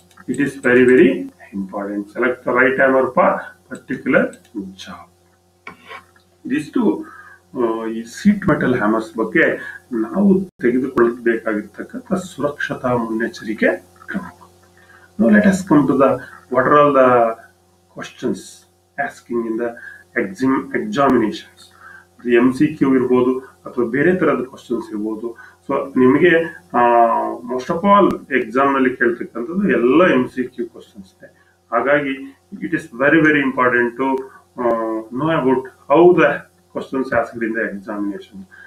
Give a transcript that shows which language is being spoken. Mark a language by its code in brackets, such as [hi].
[en] It is very very important. Select the right hammer for particular job. [kn] ಇದಿಷ್ಟು ಈ seat metal hammers ಬಗ್ಗೆ ನಾವು ತೆಗೆದುಕೊಳ್ಳಬೇಕಾಗಿರ್ತಕ್ಕಂಥ ಸುರಕ್ಷತಾ ಮುನ್ನೆಚ್ಚರಿಕೆ ಕ್ರಮಗಳು. [en] Now let us come to the what are all the questions asking in the examinations. [kn] The MCQ ಇರ್ಬೋದು ಅಥವಾ ಬೇರೆ ತರಹದ ಕ್ವಶನ್ಸ್ ಇರ್ಬೋದು. ಸೊ ನಿಮಗೆ ಮೋಸ್ಟ್ ಆಫ್ ಆಲ್ ಎಕ್ಸಾಮ್ ನಲ್ಲಿ ಕೇಳ್ತಕ್ಕಂಥದ್ದು ಎಲ್ಲ MCQ ಕ್ವಶನ್ಸ್ ಇದೆ. [en] ಹಾಗಾಗಿ it is very very important to know about how the questions asked in the examination.